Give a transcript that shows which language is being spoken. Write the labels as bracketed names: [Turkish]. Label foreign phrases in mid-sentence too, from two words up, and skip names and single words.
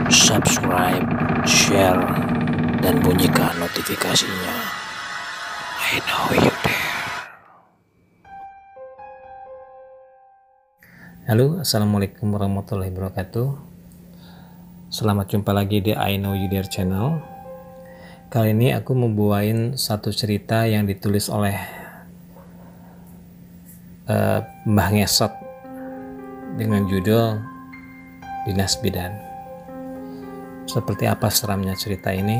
[English] subscribe, share, [Indonesian] dan bunyikan notifikasinya. I know you there. Halo, assalamualaikum warahmatullahi wabarakatuh. Selamat jumpa lagi di I Know You There channel. Kali ini aku membawain satu cerita yang ditulis oleh Mbah Ngesot dengan judul Dinas Bidan. Seperti apa seramnya cerita ini?